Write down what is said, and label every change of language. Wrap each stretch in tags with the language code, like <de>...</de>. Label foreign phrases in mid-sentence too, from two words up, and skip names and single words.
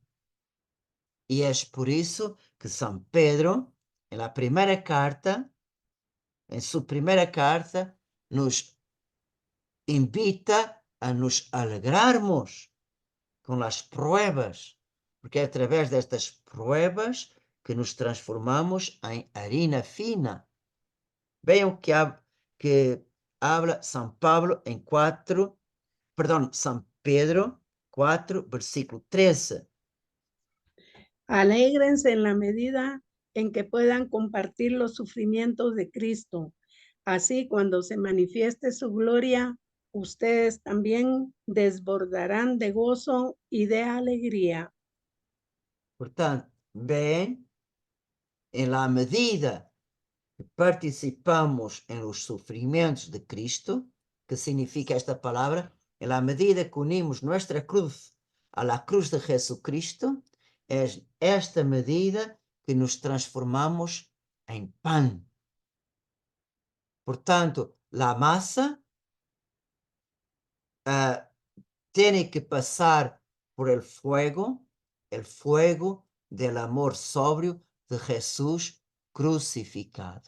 <pt>E é por isso que São Pedro, na primeira carta, em sua primeira carta, nos invita a nos alegrarmos com as pruebas, porque é através destas pruebas que nos transformamos em</pt> <es>harina fina.</es> <pt>Vejam que habla São Paulo em São Pedro 4, versículo 13.</pt> <es>Alégrense en la medida en que puedan compartir los sufrimientos de Cristo. Así, cuando se manifieste su gloria, ustedes también desbordarán de gozo y de alegría.</es> <pt>Portanto, bem,</pt> <es>em la medida que participamos em los sofrimentos de Cristo, que significa esta palavra, em la medida que unimos nuestra cruz a la cruz de Jesucristo, é esta medida que nos transformamos em pan. Portanto, la massa tiene que pasar por el fuego del amor sobrio de Jesús crucificado.</es>